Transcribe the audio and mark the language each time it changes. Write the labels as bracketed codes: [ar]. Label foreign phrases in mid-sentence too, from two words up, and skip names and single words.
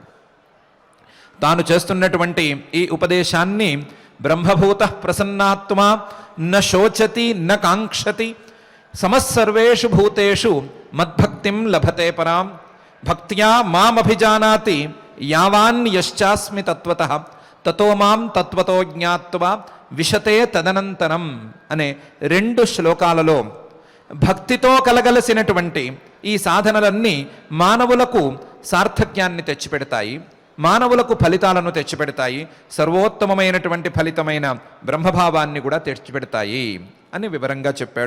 [te] తాను చేస్తున్నటువంటి ఈ ఉపదేశాన్ని [sa] బ్రహ్మభూత ప్రసన్నాత్మా న శోచతి న కాంక్షతి సమస్సర్వేషు భూతేషు మద్భక్తిం లభతే పరాం భక్త్యా మామభిజానాతి యావాన్యశ్చాస్మి తత్వతః తతో మాం తత్వతో జ్ఞాత్వా విశతే తదనంతరం [te] అనే 2 శ్లోకాలలో భక్తితో కలగలసినటువంటి ఈ సాధనలన్నీ మానవులకు సార్థక్యాన్ని తెచ్చిపెడతాయి, మానవులకు ఫలితాలను తెచ్చిపెడతాయి, సర్వోత్తమమైనటువంటి ఫలితమైన బ్రహ్మభావాన్ని కూడా తెచ్చిపెడతాయి అని వివరంగా చెప్పాడు.